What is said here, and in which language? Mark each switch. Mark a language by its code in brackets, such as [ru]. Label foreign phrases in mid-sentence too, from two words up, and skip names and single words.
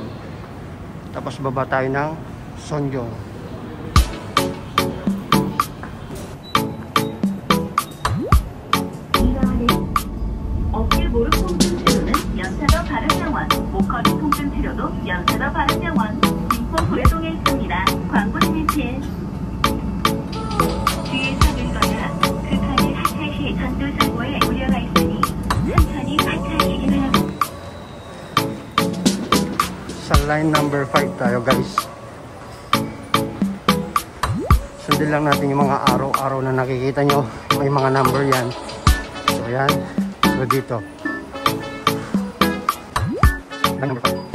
[tl] Tapos baba tayo ng Sonjong. [ko] 어깨 무릎 통증 치료는 연세더 바른병원, 목허리 통증 치료도 연세더 바른병원, 김포 구례동에 있습니다. 광고 신입실. 뒤에서 늙거나 급하게 하차시 전도사고에 우려가 있으니 천천히 하차하시기 바랍니다. [tl] Sa line number 5 tayo guys. Sundin lang natin yung mga araw-araw na nakikita nyo. May mga number yan. So yan. So dito. Line number 5.